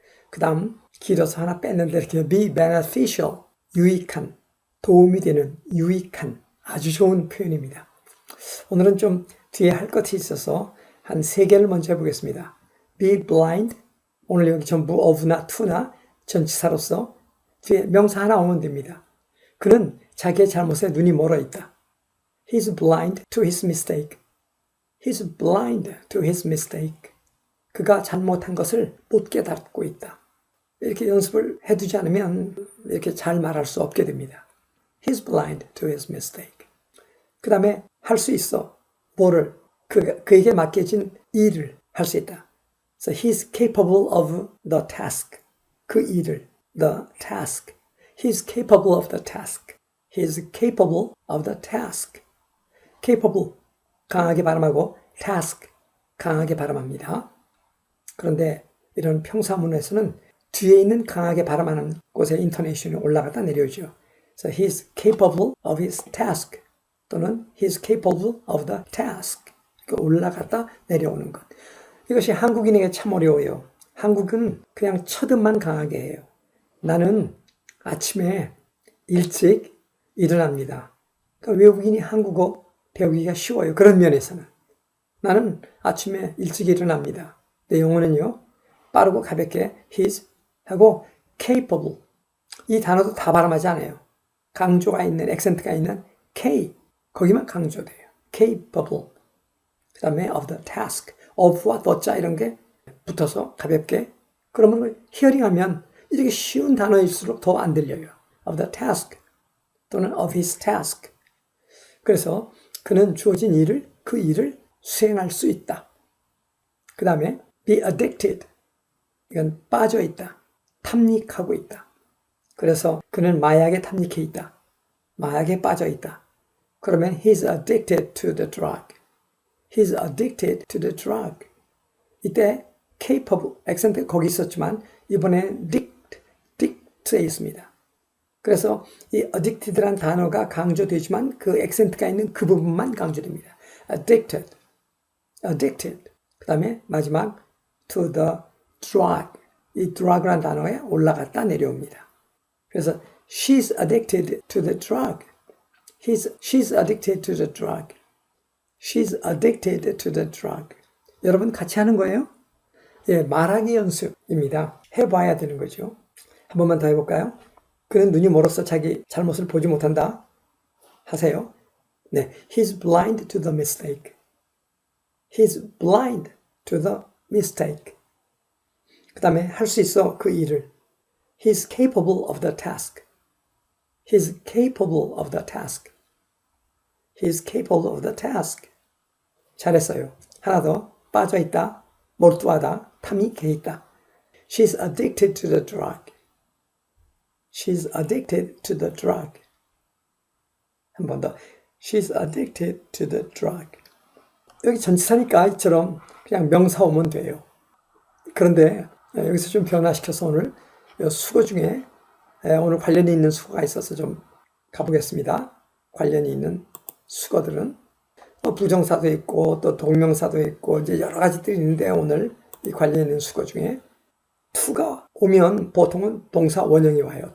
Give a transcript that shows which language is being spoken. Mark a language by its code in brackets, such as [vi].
[ko] 그 다음 길어서 하나 뺐는데 이렇게 be beneficial, 유익한, 도움이 되는, 유익한, 아주 좋은 표현입니다. 오늘은 좀 뒤에 할 것이 있어서 한 3개를 먼저 해보겠습니다. be blind, 오늘 여기 전부 of나 to나 전치사로서 뒤에 명사 하나 오면 됩니다. 그는 자기의 잘못에 눈이 멀어 있다. [en] He's blind to his mistake. He's blind to his mistake. [ko] 그가 잘못한 것을 못 깨닫고 있다. 이렇게 연습을 해두지 않으면 이렇게 잘 말할 수 없게 됩니다. [en] He's blind to his mistake. [ko] 그 다음에 할 수 있어. 뭐를? 그에게 맡겨진 일을 할 수 있다. [en] So he's capable of the task. [ko] 그 일을, [en] the task. He's capable of the task. He's capable of the task. [ko] capable, 강하게 발음하고 task, 강하게 발음합니다. 그런데 이런 평사문에서는 뒤에 있는 강하게 발음하는 곳에 인토네이션이 올라갔다 내려오죠. [en] So he's capable of his task 또는 he's capable of the task. [ko] 올라갔다 내려오는 것. 이것이 한국인에게 참 어려워요. 한국은 그냥 첫음만 강하게 해요. 나는 아침에 일찍 일어납니다. 그러니까 외국인이 한국어 배우기가 쉬워요. 그런 면에서는. 나는 아침에 일찍 일어납니다. 내 영어는요, 빠르고 가볍게 he's 하고 capable. 이 단어도 다 발음하지 않아요. 강조가 있는, 액센트가 있는 K, 거기만 강조돼요. [en] capable. [ko] 그 다음에 [en] of the task. [ko] of와 the자 이런 게 붙어서 가볍게. 그러면 히어링하면 이렇게 쉬운 단어일수록 더 안 들려요. [en] of the task [ko] 또는 [en] of his task. [ko] 그래서 그는 주어진 일을, 그 일을 수행할 수 있다. 그 다음에 be addicted. 이건 빠져 있다. 탐닉하고 있다. 그래서 그는 마약에 탐닉해 있다. 마약에 빠져 있다. [en] 그러면 he's addicted to the drug. He's addicted to the drug. [ko] 이때 capable, 액센트 거기 있었지만 이번에 dict에 있습니다. 그래서 이 addicted란 단어가 강조되지만 그 액센트가 있는 그 부분만 강조됩니다. [en] addicted. [ko] 그 다음에 마지막 [en] to the drug. [ko] 이 drug란 단어에 올라갔다 내려옵니다. [en] 그래서 she's addicted to the drug. She's addicted to the drug. She's addicted to the drug. [ko] 여러분 같이 하는 거예요? 예, 말하기 연습입니다. 해봐야 되는 거죠. 한 번만 더 해볼까요? 그는 눈이 멀어서 자기 잘못을 보지 못한다. 하세요. [en] 네, he's blind to the mistake. He's blind to the mistake. [ko] 그 다음에 할 수 있어 그 일을. [en] He's capable of the task. He's capable of the task. He's capable of the task. [ko] 잘했어요. 하나 더. 빠져있다, 몰두하다, 탐이 개있다. [en] She's addicted to the drug. She's addicted to the drug. [ko] 한 번 더. [en] She's addicted to the drug. [ko] 여기 전치사니까 이처럼 그냥 명사 오면 돼요. 그런데 여기서 좀 변화시켜서 오늘 수거 중에 오늘 관련이 있는 수거가 있어서 좀 가보겠습니다. 관련이 있는 수거들은 부정사도 있고 또 동명사도 있고 이제 여러 가지들이 있는데 오늘 이 관련 있는 수거 중에 to가 오면 보통은 동사 원형이 와요.